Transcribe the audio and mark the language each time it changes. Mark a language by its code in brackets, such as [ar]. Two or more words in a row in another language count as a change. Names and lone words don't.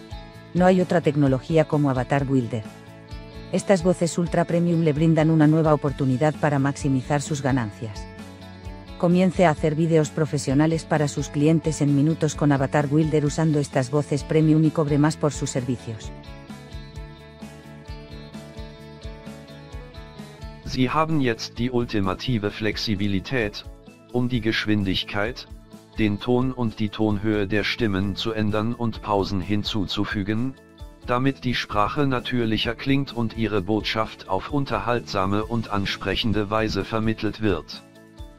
[es] No hay otra tecnología como AvatarBuilder. Estas voces ultra premium le brindan una nueva oportunidad para maximizar sus ganancias. Comience a hacer vídeos profesionales para sus clientes en minutos con AvatarBuilder usando estas voces premium y cobre más por sus servicios. [de] Sie haben jetzt die ultimative Flexibilität, um die Geschwindigkeit, den Ton und die Tonhöhe der Stimmen zu ändern und Pausen hinzuzufügen, damit die Sprache natürlicher klingt und Ihre Botschaft auf unterhaltsame und ansprechende Weise vermittelt wird.